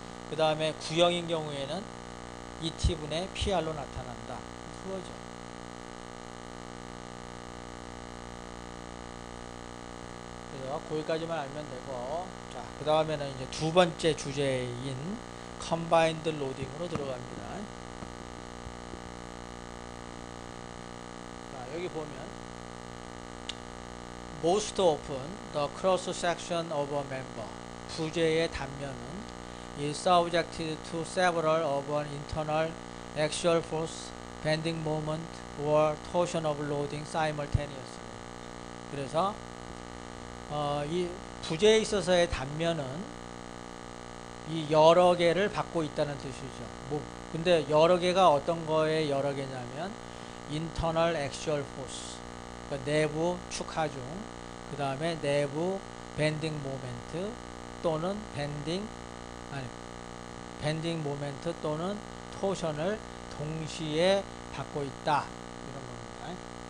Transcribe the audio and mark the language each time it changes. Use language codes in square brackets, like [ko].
[ko] 그 다음에 구형인 경우에는 이 T분의 PR로 나타난다. 그거죠. 그래서 거기까지만 알면 되고, 자, 그 다음에는 이제 두 번째 주제인 Combined Loading으로 들어갑니다. [en] 자, 여기 보면 Most often, the cross-section of a member, [ko] 부재의 단면은 [en] is subjected to several of an internal axial force, bending moment, or torsion of loading simultaneously. [ko] 그래서 이 부재에 있어서의 단면은 이 여러 개를 받고 있다는 뜻이죠. 근데 여러 개가 어떤 거에 여러 개냐면 internal axial force, 그러니까 내부 축하중, 그 다음에 내부 밴딩 모멘트 또는 밴딩 모멘트 또는 토션을 동시에 받고 있다, 이런 겁니다.